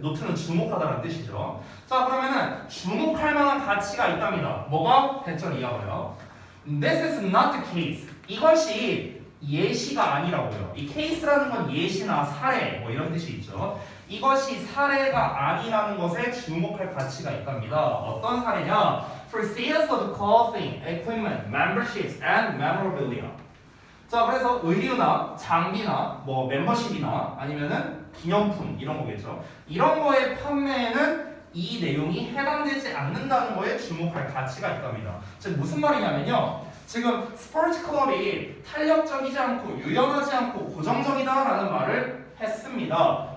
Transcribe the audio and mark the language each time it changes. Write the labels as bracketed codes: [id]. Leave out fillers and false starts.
[ko] 노트는 주목하다라는 뜻이죠. 자, 그러면은 주목할 만한 가치가 있답니다. 뭐가? 대절 이하가요. [en] This is not the case. [ko] 이것이 예시가 아니라고요. 이 case라는 건 예시나 사례 뭐 이런 뜻이 있죠. 이것이 사례가 아니라는 것에 주목할 가치가 있답니다. 어떤 사례냐? [en] For sales of clothing, equipment, memberships, and memorabilia. [ko] 자, 그래서 의류나 장비나 뭐 멤버십이나 아니면은 기념품 이런 거겠죠. 이런 거의 판매에는 이 내용이 해당되지 않는다는 거에 주목할 가치가 있답니다. 즉 무슨 말이냐면요. 지금 스포츠 클럽이 탄력적이지 않고 유연하지 않고 고정적이다라는 말을 했습니다.